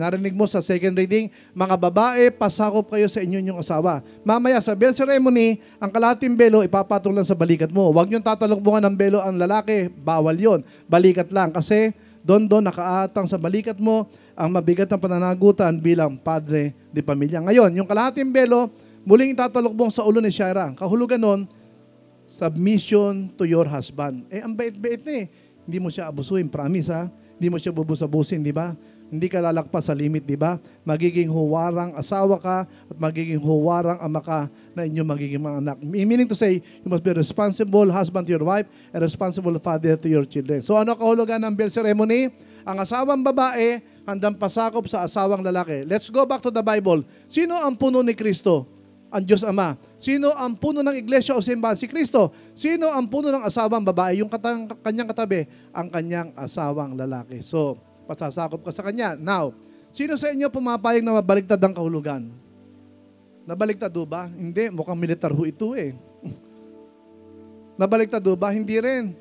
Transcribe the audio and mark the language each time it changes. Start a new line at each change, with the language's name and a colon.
Filipino: Narinig mo sa second reading, mga babae, pasakop kayo sa inyong asawa. Mamaya sa veil ceremony, ang kalahating belo ipapatong lang sa balikat mo. Huwag niyong tatalukbungan ng belo ang lalaki, bawal yon. Balikat lang kasi doon nakaatang sa balikat mo ang mabigat ng pananagutan bilang padre de pamilya. Ngayon, yung kalahating belo, muling itatalukbong sa ulo ni Shaira. Kahulugan nun,
English: submission to your husband.
Filipino: Ang bait-bait na eh. Hindi mo siya abusuin, promise ha. Hindi mo siya bubusabusin, di ba? Hindi ka lalagpas sa limit, di ba? Magiging huwarang asawa ka at magiging huwarang ama ka na inyong magiging mga anak.
English: Meaning to say, you must be a responsible husband to your wife and responsible father to your children.
Filipino: So ano kahulugan ng veil ceremony? Ang asawang babae, handang pasakop sa asawang lalaki.
English: Let's go back to the Bible.
Filipino: Sino ang puno ni Kristo? Ang Diyos Ama. Sino ang puno ng iglesia o simbahan? Si Kristo. Sino ang puno ng asawang babae? Yung kanyang katabi, ang kanyang asawang lalaki. So, pasasakop ka sa kanya. Now, sino sa inyo pumapayag na mabaligtad ang kahulugan? Nabaligtad ba? Hindi. Mukhang militar ho ito eh. Nabaligtad ba? Hindi rin.